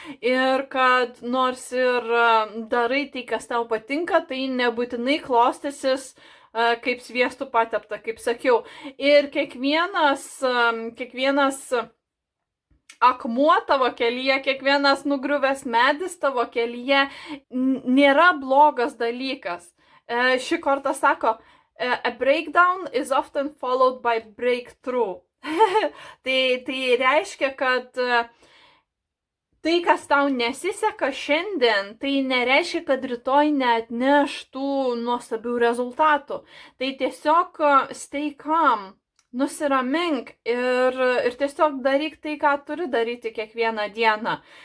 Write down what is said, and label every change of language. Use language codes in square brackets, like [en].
[lt] Ir kad nors ir darai tai, kas tau patinka, tai nebūtinai klostysis kaip sviestų patepta, kaip sakiau. Ir kiekvienas akmuo tavo kelyje, kiekvienas nugriuvęs medis tavo kelyje nėra blogas dalykas. Ši korta sako, [en] a breakdown is often followed by breakthrough. [lt] tai reiškia, kad tai, kas tau nesiseka šiandien, tai nereiškia, kad rytoj neatneš tų nuostabių rezultatų. Tai tiesiog [en] stay calm. [lt] Nusiramink ir tiesiog daryk tai, ką turi daryti kiekvieną dieną.